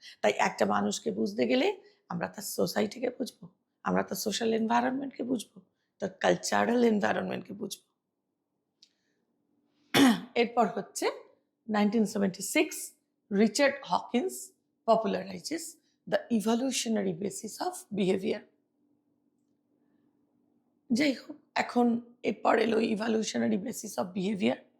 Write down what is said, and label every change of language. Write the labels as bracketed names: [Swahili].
[Bangla] তাই একটা মানুষকে বুঝতে গেলে আমরা তার সোসাইটিকে বুঝবো, আমরা তার সোশ্যাল এনভায়রনমেন্টকে বুঝবো, তার কালচারাল এনভায়রনমেন্টকে বুঝবো। এরপর হচ্ছে [English] 1976, Richard Hawkins popularizes the evolutionary basis of behavior. [Bangla] যাই হোক, এখন এরপর এলো [English] Evolutionary basis of behaviour.